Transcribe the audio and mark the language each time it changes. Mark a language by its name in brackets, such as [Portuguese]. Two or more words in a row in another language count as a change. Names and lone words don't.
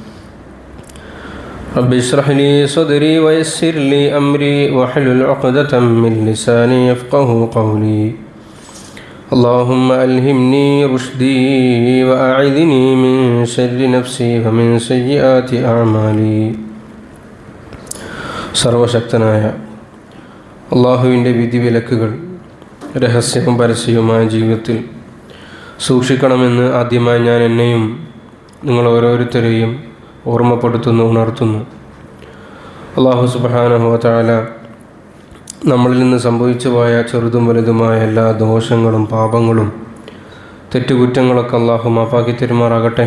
[Arabic] رب اشرح لي صدري ويسر لي أمري واحلل عقدة من لساني يفقه قولي. اللهم ألهمني رشدي وأعذني من شر نفسي ومن سيئات أعمالي. [Malayalam] സർവശക്തനായ അള്ളാഹുവിൻ്റെ വിധിവിലക്കുകൾ രഹസ്യവും പരസ്യവുമായ ജീവിതത്തിൽ സൂക്ഷിക്കണമെന്ന് ആദ്യമായി ഞാൻ എന്നെയും നിങ്ങൾ ഓരോരുത്തരെയും ഓർമ്മപ്പെടുത്തുന്നു, ഉണർത്തുന്നു. [Arabic] الله سبحانه وتعالى [Malayalam] നമ്മളിൽ നിന്ന് സംഭവിച്ചു പോയ ചെറുതും വലുതുമായ എല്ലാ ദോഷങ്ങളും പാപങ്ങളും തെറ്റുകുറ്റങ്ങളൊക്കെ അള്ളാഹു മാപ്പാക്കി തരുമാറാകട്ടെ.